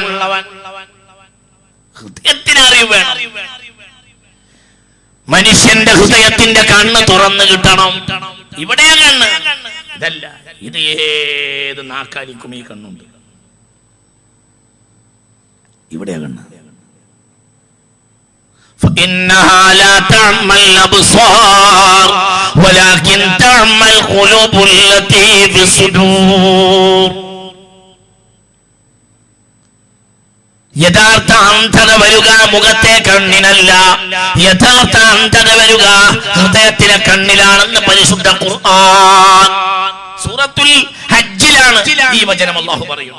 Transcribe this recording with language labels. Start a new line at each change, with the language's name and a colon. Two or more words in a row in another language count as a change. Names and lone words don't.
Malayalam: ഹൃദയത്തിന് അറിവ് വേണം. മനുഷ്യന്റെ ഹൃദയത്തിന്റെ കണ്ണ് തുറന്നു കിട്ടണം. ഇവിടെയാ കണ്ണ്, ഇതല്ല. ഇത് ഏത് നാക്കാലിക്കും ഈ കണ്ണുണ്ട്. ഇവിടെയാ കണ്ണ്.
Arabic: فإنها لا تعمى الأبصار ولكن تعمى القلوب التي في الصدور.
Malayalam: യഥാർത്ഥ അന്ധത വരുക മുഖത്തെ കണ്ണിനല്ല, യഥാർത്ഥ അന്ധത വരുക ഹൃദയത്തിലെ കണ്ണിലാണെന്ന് പരിശുദ്ധ ഖുർആൻ സൂറത്തുൽ ഹജ്ജിലാണ് ഈ വചനം അല്ലാഹു പറയുന്നു.